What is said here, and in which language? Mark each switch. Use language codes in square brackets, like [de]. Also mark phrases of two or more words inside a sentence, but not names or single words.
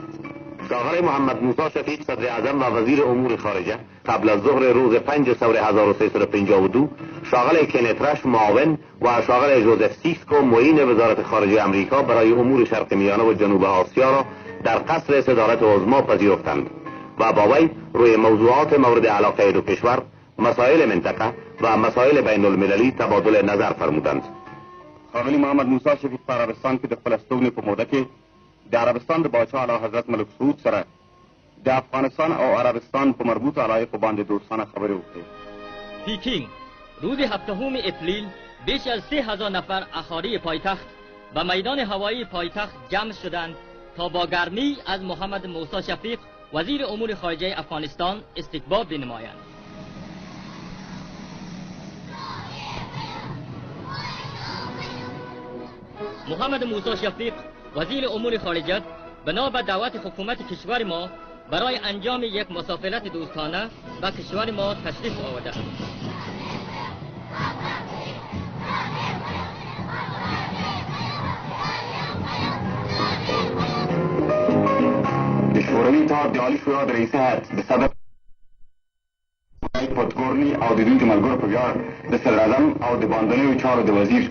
[fa] شاغل محمد موسی شفیق صدر اعظم و وزیر امور خارجه قبل از ظهر روز 5 ثور 1352 شاغل کنت رش معاون و شاغل جوزف سیسکو معین وزارت خارجه امریکا برای امور شرق میانه و جنوب آسیا را در قصر صدارت عظما پذیرفتند و با وی روی موضوعات مورد علاقه دو کشور، مسائل منطقه و مسائل بین المللی تبادل نظر فرمودند. [ps] ښاغلي محمد موسی شفیق په عربستان کې د خپل استوګنې په موده کې د عربستان د باچا اعلی حضرت ملک سعود سره د افغانستان او عربستان په مربوطه علایقو باندې دوستانه خبرې وکړې. [fa] پیکینگ روز 7 اپریل بیش از 3000 نفر اهالی پایتخت به میدان هوایی پایتخت جمع شدند تا با گرمی از محمد موسی شفیق وزیر امور خارجه افغانستان استقبال بنمایند. محمد موسی شفیق وزیر امور خارجه بنا به دعوت حکومت کشور ما برای انجام یک مسافرت دوستانه به کشور ما تشریف آورده است. [ps] د شوروي اتحاد د عالي شورا د رئیس هیئت د صدر پټګورني او د دوی د ملګرو په ویاړ د صدراعظم او د باندنیو چارو د وزیر